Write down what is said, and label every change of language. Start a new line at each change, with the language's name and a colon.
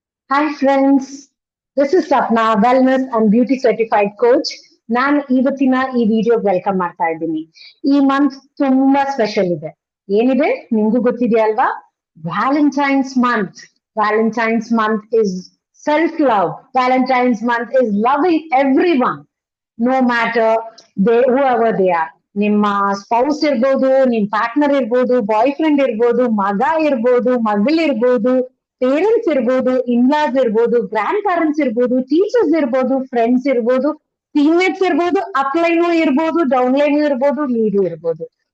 English: Hi friends, this is Sapna, Wellness and Beauty Certified Coach.
Kannada: ನಾನು ಇವತ್ತಿನ ಈ video welcome ಮಾಡ್ತಾ ಇದ್ದೀನಿ. ಈ ಮಂತ್ ತುಂಬಾ ಸ್ಪೆಷಲ್ ಇದೆ. ಏನಿದೆ ನಿಮ್ಗೂ ಗೊತ್ತಿದೆ ಅಲ್ವಾ? Valentine's month.
English: Valentine's month is self-love. Valentine's month is loving everyone. No matter they whoever they are.
Kannada: ನಿಮ್ಮ ಸ್ಪೌಸ್ ಇರ್ಬೋದು, ನಿಮ್ ಪಾರ್ಟ್ನರ್ ಇರ್ಬೋದು, ಬಾಯ್ ಫ್ರೆಂಡ್ ಇರ್ಬೋದು, ಮಗ ಇರ್ಬೋದು, ಮಗಳಿರ್ಬೋದು, ಪೇರೆಂಟ್ಸ್ ಇರ್ಬೋದು, ಇನ್ಲಾಸ್ ಇರ್ಬೋದು, ಗ್ರ್ಯಾಂಡ್ ಪೇರೆಂಟ್ಸ್ ಇರ್ಬೋದು, ಟೀಚರ್ಸ್ ಇರ್ಬೋದು, ಫ್ರೆಂಡ್ಸ್ ಇರ್ಬೋದು, ಟೀಮ್ಮೇಟ್ಸ್ ಇರ್ಬೋದು, ಅಪ್ಲೈನು ಇರ್ಬೋದು, ಡೌನ್ಲೈನು ಇರ್ಬೋದು, ಲೀಡು ಇರ್ಬೋದು.